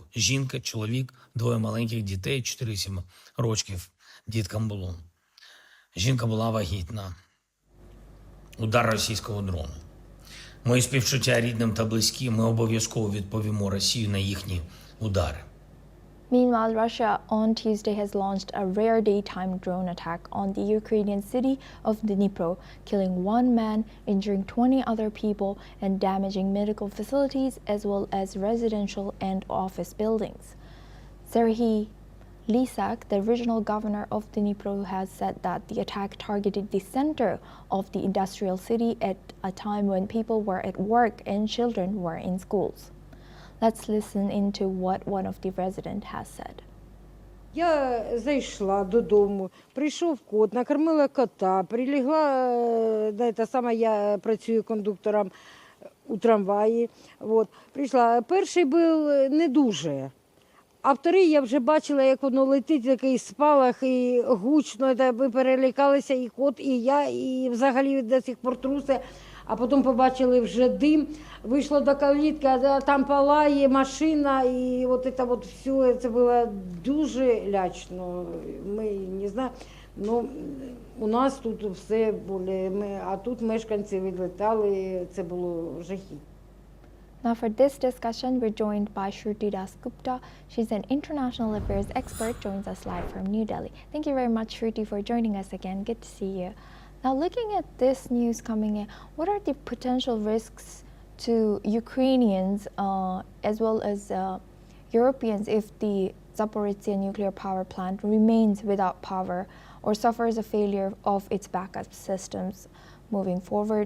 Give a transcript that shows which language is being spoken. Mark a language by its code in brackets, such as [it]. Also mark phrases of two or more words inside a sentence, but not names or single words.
[uk] Жінка, чоловік, 2 маленьких дітей, 4-7 років діткам було. Жінка була вагітна. Удар російського дрону. Мої співчуття рідним та близьким, ми обов'язково відповімо Росію на їхні удари. [en] Meanwhile, Russia on Tuesday has launched a rare daytime drone attack on the Ukrainian city of Dnipro, killing 1 man, injuring 20 other people, and damaging medical facilities as well as residential and office buildings. Serhiy Lysak, the regional governor of Dnipro, has said that the attack targeted the center of the industrial city at a time when people were at work and children were in schools. Let's listen into what one of the residents has said. [uk] Я зайшла додому, прийшов кот, накормила кота, прилягла, я працюю кондуктором у трамваї. Прийшла. Перший був не дуже, а вторий я вже бачила, як воно летить, такий спалах і гучно, ми перелякалися, і кот, і я, і взагалі [ru] до сих пор [uk] труси. А потім побачили вже дим, вийшло до калітки, а там палає машина, і все, це було дуже лячно. Ми не знаємо, у нас тут все було, а тут мешканці відлітали, це було жахіття. [en] Now for this discussion, we're joined by Shruti Das Gupta. She's an international affairs expert, joins us live from New Delhi. Thank you very much, Shruti, for joining us again. Good to see you. Now, looking at this news coming in, what are the potential risks to Ukrainians as well as Europeans if the Zaporizhzhia nuclear power plant remains without power or suffers a failure of its backup systems moving forward?